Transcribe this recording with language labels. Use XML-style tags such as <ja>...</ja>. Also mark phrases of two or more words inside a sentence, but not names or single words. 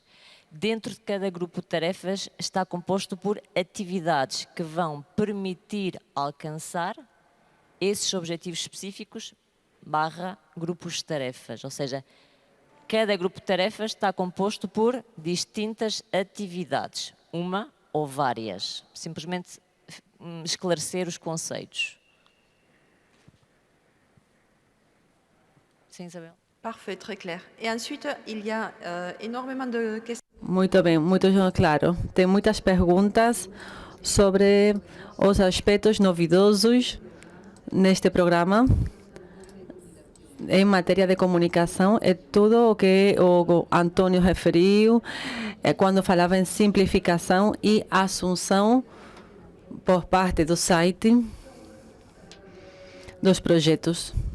<pt>Dentro de cada grupo de tarefas está composto por atividades que vão permitir alcançar esses objetivos específicos / grupos de tarefas. Ou seja, cada grupo de tarefas está composto por distintas atividades, uma ou várias. Simplesmente esclarecer os conceitos. Sim, Isabel.</pt> <fr>Parfait, très clair. Et ensuite, il y a énormément de questions.</fr> <pt>Muito bem, muito claro. Tem muitas perguntas sobre os aspectos novidosos neste programa. Em matéria de comunicação, é tudo o que o Antônio referiu quando falava em simplificação e assunção por parte do site dos projetos.</pt>